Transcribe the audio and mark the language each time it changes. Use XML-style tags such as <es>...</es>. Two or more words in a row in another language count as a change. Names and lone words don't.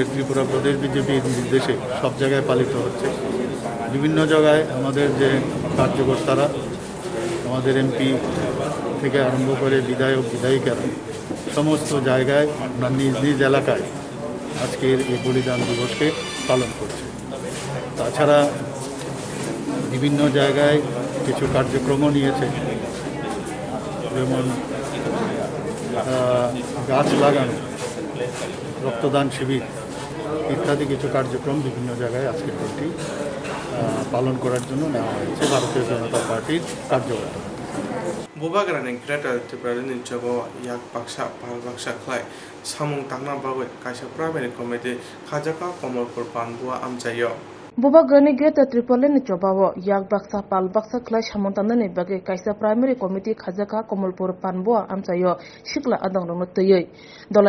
<bn>ত্রিপুরা প্রদেশ বিজেপির নির্দেশে সব জায়গায় পালিত হচ্ছে বিভিন্ন জায়গায় আমাদের যে কার্যকর্তারা আমাদের এমপি থেকে আরম্ভ করে বিধায়ক বিধায়িকারা সমস্ত জায়গায় আমরা নিজ নিজ এলাকায় আজকের এই বলিদান দিবসকে পালন করছে তাছাড়া বিভিন্ন জায়গায় কিছু কার্যক্রমও নিয়েছে যেমন গাছ লাগানো রক্তদান শিবির ইত্যাদি কিছু কার্যক্রম বিভিন্ন জায়গায় আজকের দিনটি পালন করার জন্য নেওয়া হয়েছে ভারতীয় জনতা পার্টির কার্যকর্তা</bn> <trp>बुबाग्रानि ग्रेटर त्रिपुरानि जगो याक बाक्सा पाल बाक्सा खलाय सामुं तांना बागै कायसा प्राइभेट कमिटि खाजाका कमलपुर पानबुआ आमजायो बुबा ग्रानि ग्रेटर त्रिपुरानि जबाव याक बाक्सा पाल बाक्सा खलाय सामुं तांनानि बागै कायसा प्राइमारि कमिटि खाजाका कमलपुर पानबुआ आमजायो सिखला आदंलंनो तयै दलाय</trp>